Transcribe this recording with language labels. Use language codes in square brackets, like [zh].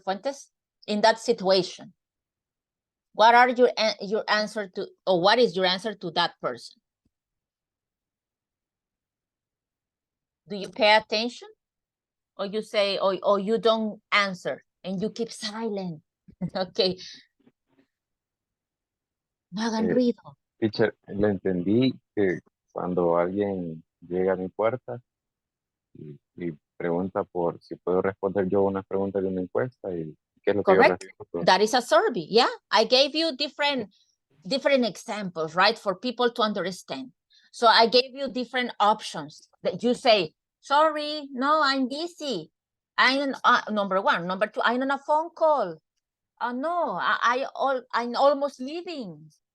[en] Fuentes, in that situation? What are your answer to, or what is your answer to that person? Do you pay attention? Or you say, or you don't answer and you keep silent? Okay. [es] No hagan ruido. Teacher, le entendí que cuando alguien llega a mi puerta y pregunta por si puedo responder yo una pregunta de una encuesta y qué es lo que yo [en] Correct. [es] respondo. [en] That is a survey. Yeah, I gave you different examples, right, for people to understand. So I gave you different options that you say, sorry, no, I'm busy. I'm number one. Number two, I'm on a phone call. No, I'm almost leaving.